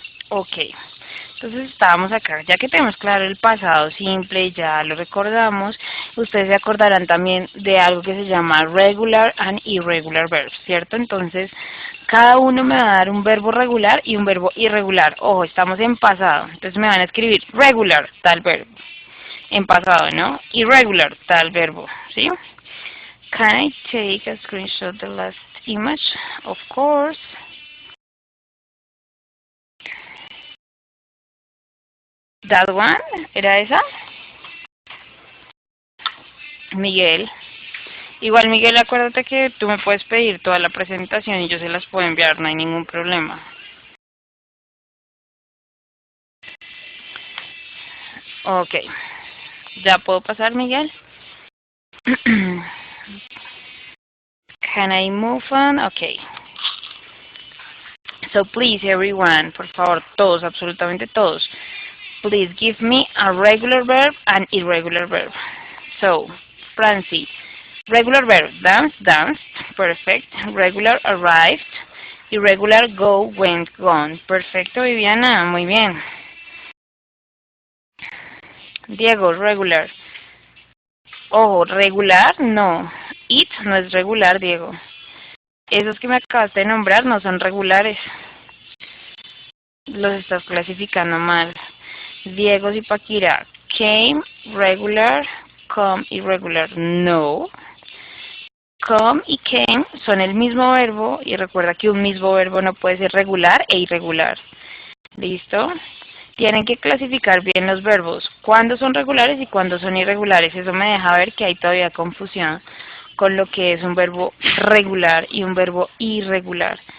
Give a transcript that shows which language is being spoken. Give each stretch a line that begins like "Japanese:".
Spanish: Ok, entonces estábamos acá, ya que tenemos claro el pasado simple, ya lo recordamos, ustedes se acordarán también de algo que se llama
English: regular and irregular verbs,
Spanish: ¿cierto? Entonces, cada uno me va a dar un verbo regular y un verbo irregular. Ojo, estamos en pasado, entonces me van a escribir regular, tal verbo, en pasado, ¿no? Irregular, tal verbo, ¿sí?
English: Can I take a screenshot of the last image? Of course. That one,
Spanish: ¿era esa? Miguel. Igual, Miguel, acuérdate que tú me puedes pedir toda la presentación y yo se las puedo enviar, no hay ningún problema.
English: Ok.
Spanish: ¿Ya puedo pasar,
English: Miguel? Can I move on? Ok. So please everyone,
Spanish: por favor, todos, absolutamente todos,
English: please give me a regular verb and irregular verb. So, Francie, regular verb, dance, danced, perfect. Regular, arrived. Irregular, go, went, gone.
Spanish: Perfecto, Viviana, muy bien. Diego, regular. Ojo, regular, no. It no es regular, Diego. Esos que me acabaste de nombrar no son regulares. Los estás clasificando mal. Diego Zipaquira, came, regular, come, irregular, no. Come y came son el mismo verbo y recuerda que un mismo verbo no puede ser regular e irregular. ¿Listo? Tienen que clasificar bien los verbos, cuándo son regulares y cuándo son irregulares. Eso me deja ver que hay todavía confusión con lo que es un verbo regular y un verbo irregular.